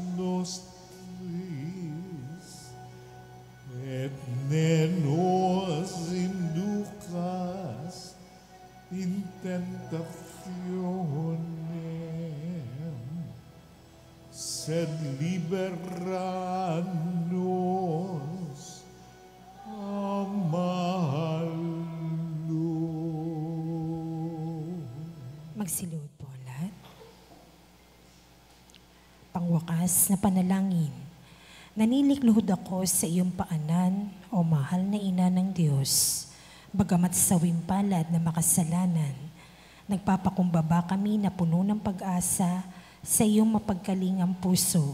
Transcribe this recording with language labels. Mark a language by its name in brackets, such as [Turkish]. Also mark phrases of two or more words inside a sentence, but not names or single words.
[Latin] nostris, et ne nos inducas in tentationem, sed libera nos a malo. [Filipino] Magsilod po lahat. Pangwakas na panalangin. Nanilikluhod ako sa iyong paanan, o mahal na ina ng Diyos. Bagamat sa wimpalad na makasalanan, nagpapakumbaba kami na puno ng pag-asa sa iyong mapagkalingang puso.